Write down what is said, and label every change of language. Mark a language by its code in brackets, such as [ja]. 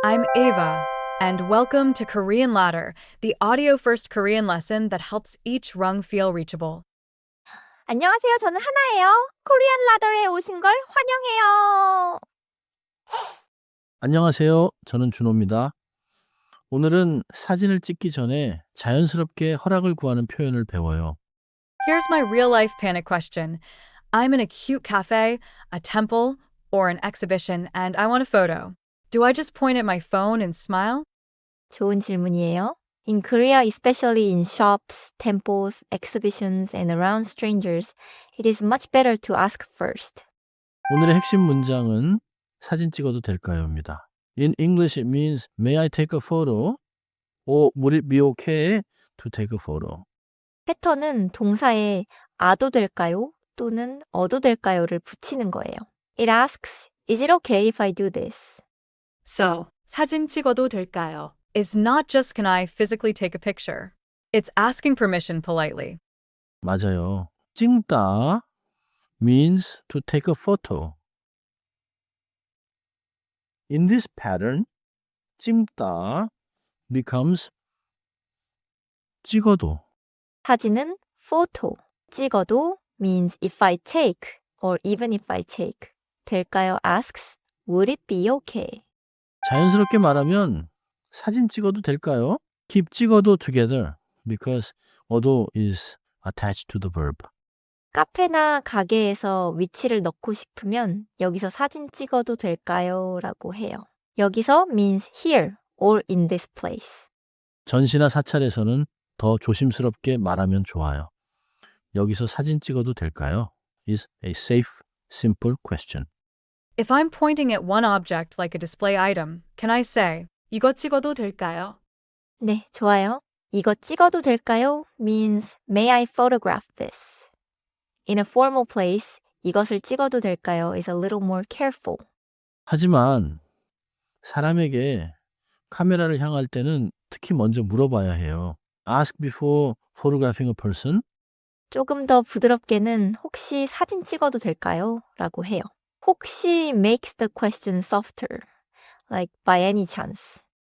[en] I'm Ava, and welcome to Korean Ladder, the audio-first Korean lesson that helps each rung feel reachable. [ko] 안녕하세요. 저는 하나예요. 코리안 라더에 오신 걸 환영해요. 안녕하세요. 저는 준호입니다. 오늘은 사진을 찍기 전에 자연스럽게 허락을 구하는 표현을 배워요. [en] Here's my real-life panic question. I'm in a cute cafe, a temple, or an exhibition, and I want a photo. Do I just point at my phone and smile? [ko] 좋은 질문이에요. [en] In Korea, especially in shops, temples, exhibitions, and around strangers, it is much better to ask first. [ko] 오늘의 핵심 문장은 사진 찍어도 될까요?입니다. [en] In English, it means, may I take a photo? Or would it be okay to take a photo? [ko] 패턴은 동사에 아도 될까요? 또는 어도 될까요?를 붙이는 거예요. [en] It asks, is it okay if I do this? [ko] So, 사진 찍어도 될까요? [en] Is not just can I physically take a picture. It's asking permission politely. [ko] 맞아요. [en] 찍다 means to take a photo. In this pattern, 찍다 becomes 찍어도. 사진은 photo, 찍어도 means if I take or even if I take. 될까요? asks, would it be okay? [ko] 자연스럽게 말하면 사진 찍어도 될까요? [en] Keep 찍어도 together because 어도 is attached to the verb. [ko] 카페나 가게에서 위치를 넣고 싶으면 여기서 사진 찍어도 될까요? 라고 해요. [en] 여기서 means here or in this place. [ko] 전시나 사찰에서는 더 조심스럽게 말하면 좋아요. 여기서 사진 찍어도 될까요? [en] is a safe, simple question. If I'm pointing at one object like a display item, can I say, [ko] 이거 찍어도 될까요? 네, 좋아요. 이거 찍어도 될까요? [en] means may I photograph this? In a formal place, [ko] 이것을 찍어도 될까요? [en] is a little more careful. [ko] 하지만 사람에게 카메라를 향할 때는 특히 먼저 물어봐야 해요. [en] Ask before photographing a person. [ko] 조금 더 부드럽게는 혹시 사진 찍어도 될까요? 라고 해요. [en] 혹시 makes the question softer, like by any chance.